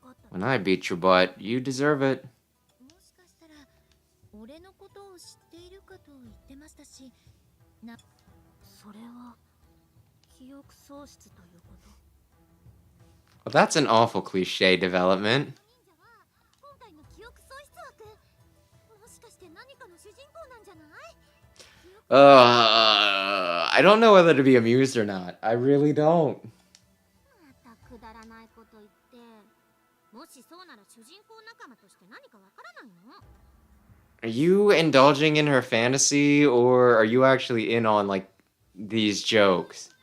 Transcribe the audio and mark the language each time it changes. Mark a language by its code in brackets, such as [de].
[en] When I beat your butt, you deserve it. [ja] もしかしたら俺のことを知っているかと言ってましたし、それは記憶喪失ということ。 [en] Well, that's an awful cliche development. [ja] 忍者は今回の記憶喪失枠、もしかして何かの主人公なんじゃない？ [en] I don't know whether to be amused or not. I really don't. [ja] またくだらないこと言って、もしそうなら主人公仲間として何かわからないの？ [en] Are you indulging in her fantasy, or are you actually in on, like, these jokes?